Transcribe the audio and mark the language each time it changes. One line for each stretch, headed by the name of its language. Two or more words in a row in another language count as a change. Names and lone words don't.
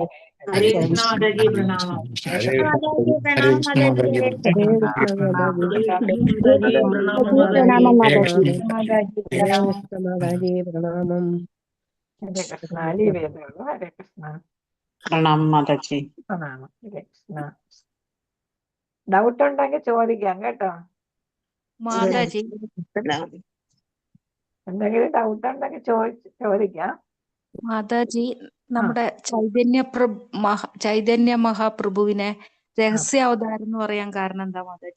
Hindi: हरे कृष्ण माताजी प्रणाम. हरे कृष्ण माताजी प्रणाम माताजी.
Malayalam: ഹരേ കൃഷ്ണ. ഡൗട്ട് ഉണ്ടെങ്കിൽ ചോദിക്കാം കേട്ടോ. മാതാജി. എന്തെങ്കിലും ഡൗട്ട് ഉണ്ടെങ്കിൽ ചോദിക്കാം. മാതാജി, നമ്മുടെ ചൈതന്യ മഹാപ്രഭുവിനെ രഹസ്യ അവതാരം എന്ന് പറയാൻ കാരണം എന്താ മാതാജി?